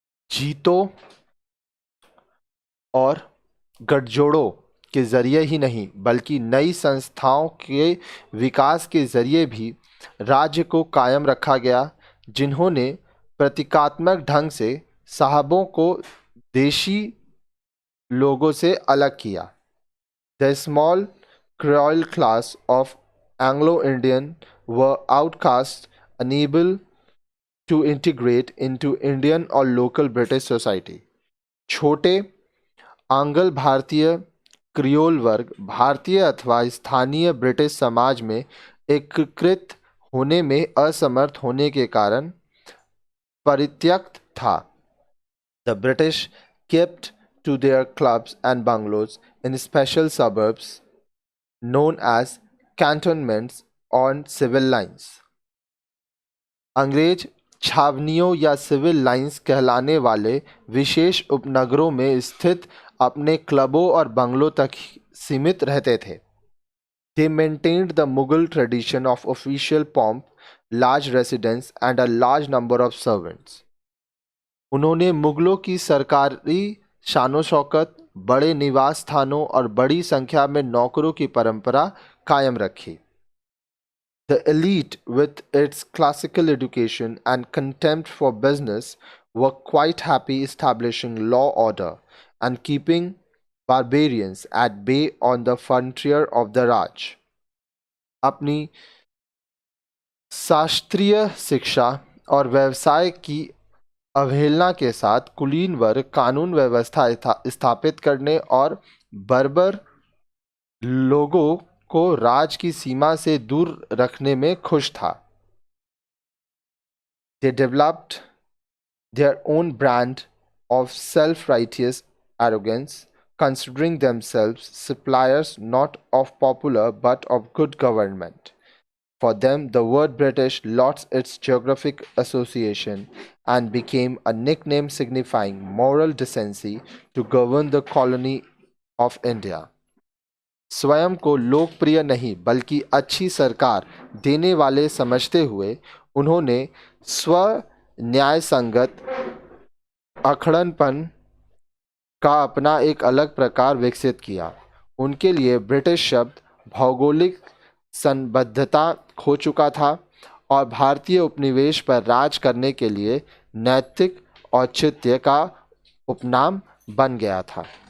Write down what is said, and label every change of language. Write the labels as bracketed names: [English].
[Hindi] जीतों और गठजोड़ों के जरिए ही नहीं, बल्कि नई संस्थाओं के विकास के जरिए भी राज्य को कायम रखा गया, जिन्होंने प्रतीकात्मक ढंग से साहबों को देशी लोगों से अलग किया. [English] The small creole class of Anglo Indian were outcast, unable to integrate into Indian or local British society. [Hindi] छोटे आंग्ल भारतीय क्रियोल वर्ग भारतीय अथवा स्थानीय ब्रिटिश समाज में एकीकृत होने में असमर्थ होने के कारण परित्यक्त था. [English] The British kept to their clubs and bungalows in special suburbs known as cantonments on civil lines. [Hindi] अंग्रेज छावनियों या सिविल लाइंस कहलाने वाले विशेष उपनगरों में स्थित अपने क्लबों और बंगलों तक सीमित रहते थे. [English] They maintained the Mughal tradition of official pomp, large residence and a large number of servants. [Hindi] उन्होंने मुगलों की सरकारी शानो शौकत, बड़े निवास स्थानों और बड़ी संख्या में नौकरों की परंपरा कायम रखी. [English] The elite, with its classical education and contempt for business, were quite happy establishing law order and keeping barbarians at bay on the frontier of the Raj. [Hindi] अपनी शास्त्रीय शिक्षा और व्यवसाय की अवहेलना के साथ कुलीन वर्ग कानून व्यवस्था स्थापित करने और बर्बर लोगों को राज की सीमा से दूर रखने में खुश था. [English] They developed their own brand of self-righteous arrogance, considering themselves suppliers not of popular but of good government. For them, the word British lost its geographic association and became a nickname signifying moral decency to govern the colony of India. [Hindi] स्वयं को लोकप्रिय नहीं बल्कि अच्छी सरकार देने वाले समझते हुए उन्होंने स्व न्याय संगत अखड़नपन का अपना एक अलग प्रकार विकसित किया. उनके लिए ब्रिटिश शब्द भौगोलिक संबद्धता खो चुका था और भारतीय उपनिवेश पर राज करने के लिए नैतिक औचित्य का उपनाम बन गया था.